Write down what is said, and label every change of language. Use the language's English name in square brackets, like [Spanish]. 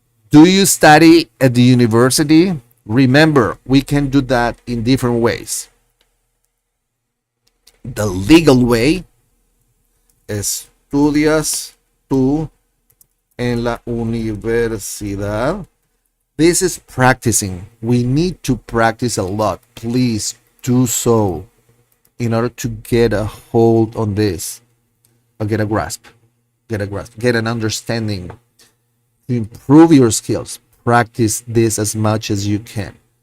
[English] Do you study at the university? Remember, we can do that in different ways. The legal way, [Spanish] estudias tú en la universidad. [English] This is practicing. We need to practice a lot. Please do so in order to get a hold on this, or get a grasp, get an understanding. To improve your skills, practice this as much as you can.